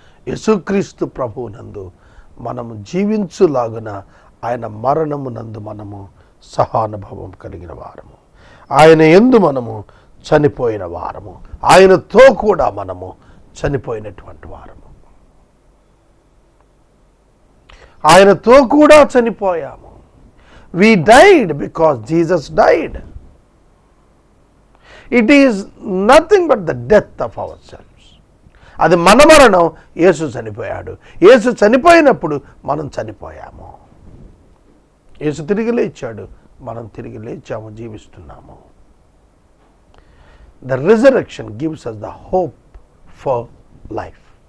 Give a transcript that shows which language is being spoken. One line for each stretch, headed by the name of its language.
Telugu: యేసుక్రీస్తు ప్రభువునందు మనము జీవించులాగున ఆయన మరణమునందు మనము సహానుభవం కలిగిన వారము, ఆయన యందు మనము చనిపోయిన వారము, ఆయనతో కూడా మనము చనిపోయినటువంటి వారము, ఆయనతో కూడా చనిపోయాము.
English: We died because Jesus died. It is nothing but the death of ourselves.
Telugu: అది మన మరణం. యేసు చనిపోయాడు. యేసు చనిపోయినప్పుడు మనం చనిపోయాము. యేసు తిరిగి లేచాడు, మనం తిరిగి లేచాము, జీవిస్తున్నాము.
English: The resurrection gives us the hope for life.